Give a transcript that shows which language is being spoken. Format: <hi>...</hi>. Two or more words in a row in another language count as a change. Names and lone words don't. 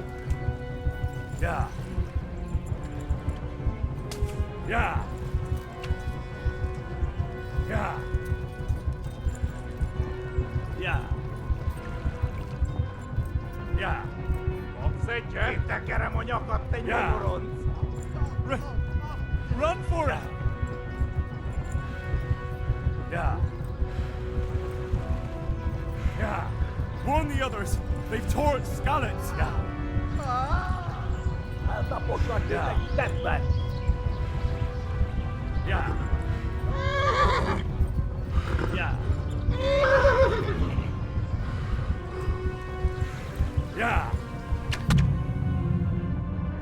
<en>Yeah. Yeah. Yeah. Yeah. Yeah.</en> <hu>Kitekerem a nyakat, te Ja. nyomoronc!</hu> <en>Run for it! Yeah. Yeah. Warn the others. They've tore its scallops. Yeah.</en> <hu>Eltaposlak, mint Ja. egy tekvet!</hu> <en>Yeah. Yeah. Yeah.</en>